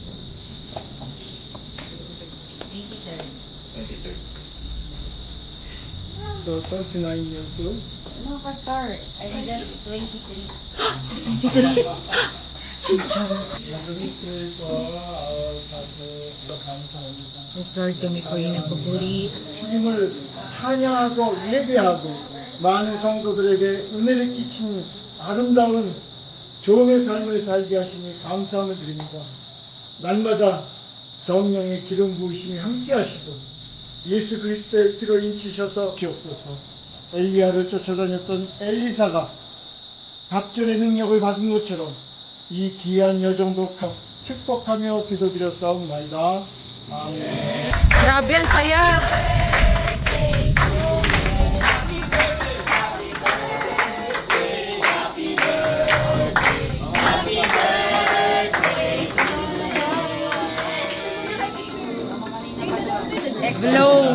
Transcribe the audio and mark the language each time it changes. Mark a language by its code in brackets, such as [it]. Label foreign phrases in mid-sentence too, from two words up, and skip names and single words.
[en] 23rd. So 39 years old. No, Pastor. I just 23. Yes, [tl] Lord, kami po yung nagpupuri. [ko] 주님을 찬양하고 예배하고 많은 성도들에게 은혜를 끼치는 아름다운 종의 삶을 살게 하시니 감사함을 드립니다. 날마다 성령의 기름 부으심이 함께 하시고 예수 그리스도의 피로 인치셔서 주옵소서. 엘리야를 쫓아다녔던 엘리사가 갑절의 능력을 받은 것처럼 이 귀한 여정도 축복하며 기도드렸사옵나이다. 아멘. [tl] Grabe, ang saya. Blow.